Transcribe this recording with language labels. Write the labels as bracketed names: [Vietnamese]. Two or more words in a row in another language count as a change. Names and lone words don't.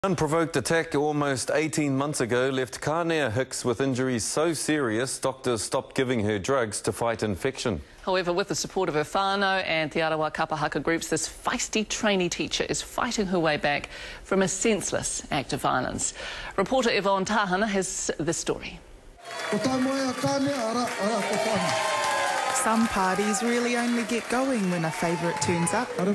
[English] Unprovoked attack almost 18 months ago left Kanea Hicks with injuries so serious doctors stopped giving her drugs to fight infection. However, with the support of her whānau and Te Arawa [Māori] kapa haka [English] groups, this feisty trainee teacher is fighting her way back from a senseless act of violence. Reporter Yvonne Tahana has this story. Some parties really only get going when a favourite turns up.